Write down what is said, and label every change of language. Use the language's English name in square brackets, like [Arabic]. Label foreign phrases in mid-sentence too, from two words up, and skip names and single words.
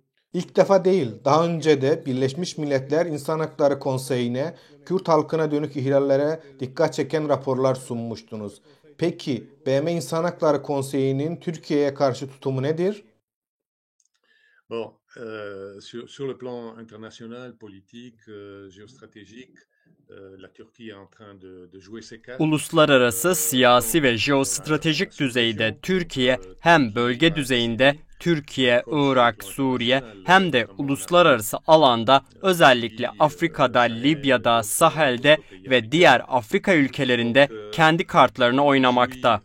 [Turkish] İlk defa değil, daha önce de Birleşmiş Milletler İnsan Hakları Konseyi'ne Kürt halkına dönük ihlallere dikkat çeken raporlar sunmuştunuz. Peki, BM İnsan Hakları Konseyi'nin Türkiye'ye karşı tutumu nedir? [French] Bon, sur le plan international, politique, géostratégique, la Turquie est en train de jouer ses cartes. [Turkish] Uluslararası, siyasi ve jeostratejik düzeyde Türkiye hem bölge düzeyinde Türkiye, Irak, Suriye hem de uluslararası alanda özellikle Afrika'da, Libya'da, Sahel'de ve diğer Afrika ülkelerinde kendi kartlarını oynamakta.